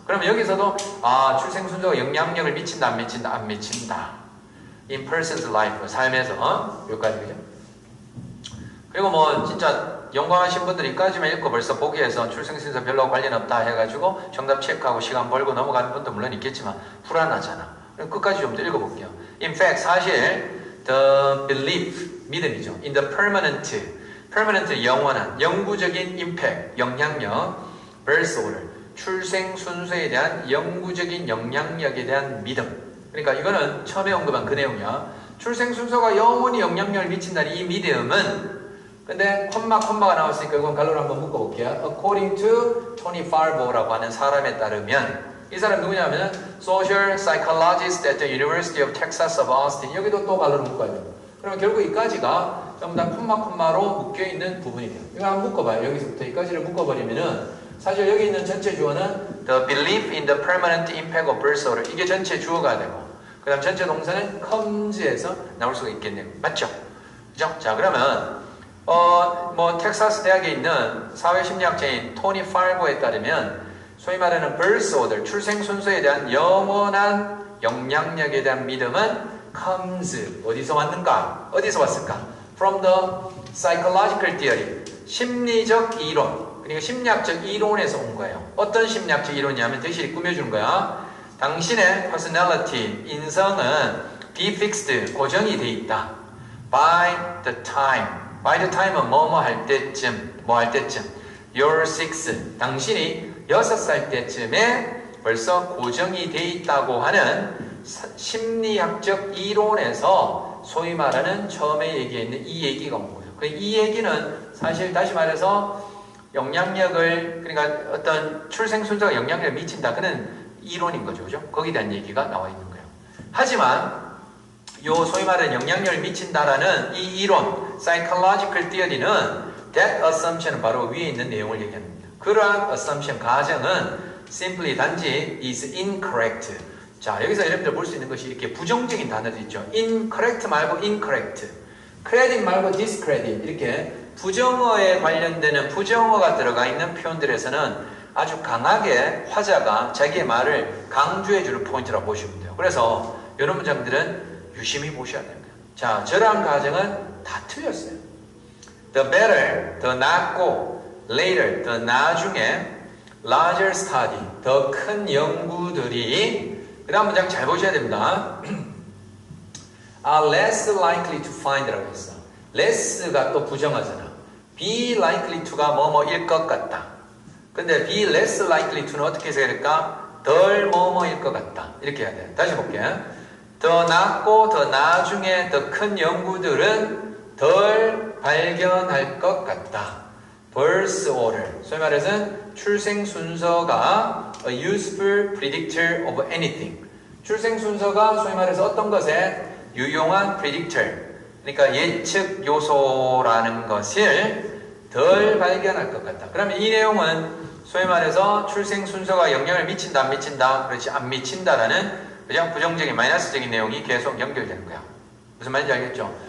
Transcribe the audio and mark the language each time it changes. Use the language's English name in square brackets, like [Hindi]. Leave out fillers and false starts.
[Korean] 그러면 여기서도 출생 순서가 영향력을 미친다, 안 미친다, 안 미친다. [English] In person's life, [Korean] 삶에서 여기까지, 그죠? 그리고 뭐 진짜 영광하신 분들이 이까지만 읽고 벌써 보기에서 출생 순서 별로 관련 없다 해가지고 정답 체크하고 시간 벌고 넘어가는 분도 물론 있겠지만 불안하잖아. 끝까지 좀 더 읽어볼게요. [English] In fact, 사실 the belief, 믿음이죠. In the permanent, [Korean] 영원한, 영구적인 impact, 영향력, birth order, 출생 순서에 대한 영구적인 영향력에 대한 믿음. 그러니까 이거는 처음에 언급한 그 내용이야. 출생 순서가 영원히 영향력을 미친다는 이 믿음은, 근데 콤마가 나왔으니까 이건 갈로를 한번 묶어볼게요. [English] According to Tony Farbo라고 하는 [Korean] 사람에 따르면, 이 사람 누구냐면 [English] Social Psychologist at the University of Texas of Austin. [Korean] 여기도 또 갈로를 묶어야 돼요. 그러면 결국 이까지가 전부 다 콤마로 묶여있는 부분이 돼요. 이거 한번 묶어봐요. 여기서부터 이까지를 묶어버리면은 사실 여기 있는 전체 주어는 [English] The belief in the permanent impact of birth order. [Korean] 이게 전체 주어가 되고, 그 다음 전체 동사는 comes에서 나올 수가 있겠네요. 맞죠? 그죠? 자, 그러면 텍사스 대학에 있는 사회심리학자인 토니 팔보에 따르면 소위 말하는 birth order, 출생 순서에 대한 영원한 영향력에 대한 믿음은 comes, 어디서 왔는가? 어디서 왔을까? [English] from the psychological theory. [Korean] 심리적 이론. 그러니까 심리학적 이론에서 온 거예요. 어떤 심리학적 이론이냐면 대실이 꾸며주는 거야. 당신의 personality, 인성은 [English] be fixed, [Korean] 고정이 돼 있다. [English] by the time. [Korean] by the time은 뭐뭐 할 때쯤, 뭐 할 때쯤. [English] you're 6. [Korean] 당신이 6살 때쯤에 벌써 고정이 돼 있다고 하는 심리학적 이론에서 소위 말하는 처음에 얘기했는 이 얘기가 온 거예요. 이 얘기는 사실 다시 말해서 영향력을, 그러니까 어떤 출생 순서가 영향력을 미친다. 그는 이론인 거죠. 그죠? 거기에 대한 얘기가 나와 있는 거예요. 하지만 요 소위 말하는 영향력을 미친다라는 이 이론, psychological theory는 [English] that assumption [Korean] 은 바로 위에 있는 내용을 얘기합니다. 그러한 assumption, 가정은 simply 단지 [English] is incorrect. [Korean] 자, 여기서 여러분들 볼 수 있는 것이 이렇게 부정적인 단어도 있죠. incorrect 말고 incorrect, credit 말고 discredit, 이렇게 부정어에 관련되는 부정어가 들어가 있는 표현들에서는 아주 강하게 화자가 자기의 말을 강조해주는 포인트라고 보시면 돼요. 그래서 이런 문장들은 유심히 보셔야 됩니다. 자, 저러한 가정은 다 틀렸어요. The better, 더 낫고, later, 더 나중에, larger study, 더 큰 연구들이, 그 다음 문장 잘 보셔야 됩니다. [English] are less likely to find라고 했어. [Korean] less가 또 부정하잖아. [English] be likely to [Korean] 가 뭐뭐일 것 같다. 근데 [English] be less likely to [Korean] 는 어떻게 해석해야 될까? 덜 뭐뭐일 것 같다. 이렇게 해야 돼. 다시 볼게요. 더 낫고 더 나중에 더 큰 연구들은 덜 발견할 것 같다. [English] birth order. [Korean] 소위 말해서 출생 순서가 [English] a useful predictor of anything. [Korean] 출생 순서가 소위 말해서 어떤 것에 유용한 predictor. 그러니까 예측 요소라는 것을 덜 발견할 것 같다. 그러면 이 내용은 소위 말해서 출생 순서가 영향을 미친다, 안 미친다? 그렇지, 안 미친다라는 그냥 부정적인, 마이너스적인 내용이 계속 연결되는 거야. 무슨 말인지 알겠죠?